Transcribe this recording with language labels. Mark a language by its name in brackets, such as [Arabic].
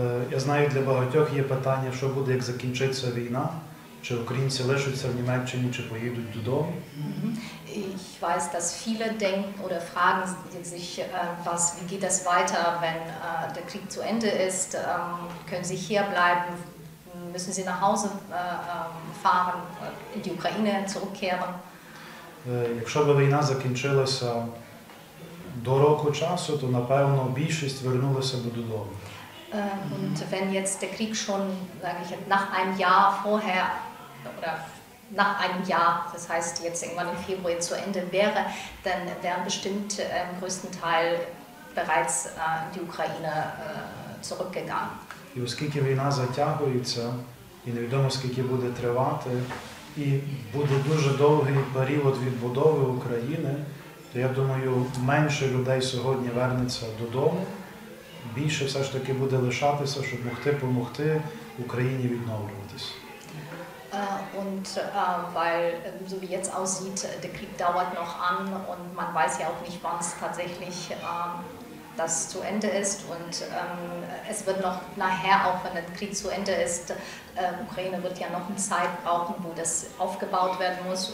[Ukrainian] Я знаю, для багатьох є питання, що буде, як закінчиться війна, чи українці лишаться в Німеччині, чи поїдуть додому. [German] Ich weiß, dass viele denken oder fragen sich, wie geht das weiter, wenn der Krieg zu Ende ist? Können sie hier bleiben? Müssen sie nach Hause fahren, in die Ukraine zurückkehren? [Ukrainian] Якщо б війна закінчилася до року часу, то, напевно, більшість вернулася б додому. [German] Und wenn jetzt der Krieg schon, sage ich, nach einem Jahr vorher oder nach einem Jahr, das heißt jetzt irgendwann im Februar zu Ende wäre, dann wären bestimmt im größten Teil bereits in die Ukraine zurückgegangen. [Ukrainian] І оскільки війна затягується, і невідомо скільки буде тривати, і буде дуже довгий період відбудови України, то я думаю, менше людей сьогодні вернеться додому, більше все ж таки буде лишатися, щоб могти допомогти Україні відновлюватись. [German] Und weil, so wie jetzt aussieht, der Krieg dauert noch an und man weiß ja auch nicht, wann es tatsächlich das zu Ende ist. Und es wird noch nachher, auch wenn der Krieg zu Ende ist, Ukraine wird ja noch eine Zeit brauchen, wo das aufgebaut werden muss.